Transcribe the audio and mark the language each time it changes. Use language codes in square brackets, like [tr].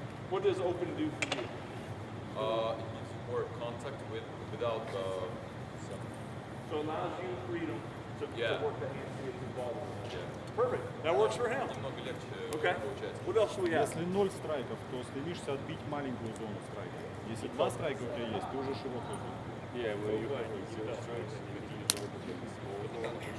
[en] What does open do for you? It gives you more contact without some. So it allows you freedom to work the hands to get the ball. Yeah. Perfect. That works for him. [ru] Немного легче [en] Okay. [ru] получается. [en] What else do we have? [ru] Если 0 страйков, то стремишься отбить маленькую зону страйка. Если 2 страйка у тебя есть, ты уже широкую зону. [en] Yeah, when you have 0 strikes, you can use